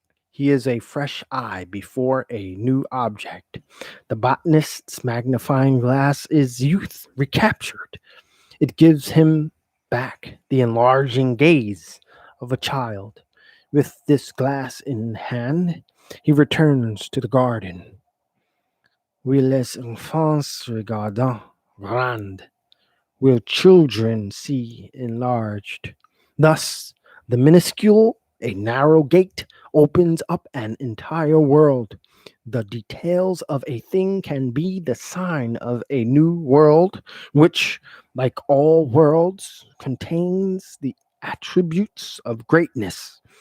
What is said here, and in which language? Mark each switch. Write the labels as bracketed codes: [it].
[en] He is a fresh eye before a new object. The botanist's magnifying glass is youth recaptured. It gives him back the enlarging gaze of a child. With this glass in hand, he returns to the garden. [fr] Oui, les enfants regardent grand. [en] Will children see enlarged? Thus, the minuscule, a narrow gate, opens up an entire world. The details of a thing can be the sign of a new world, which, like all worlds, contains the attributes of greatness.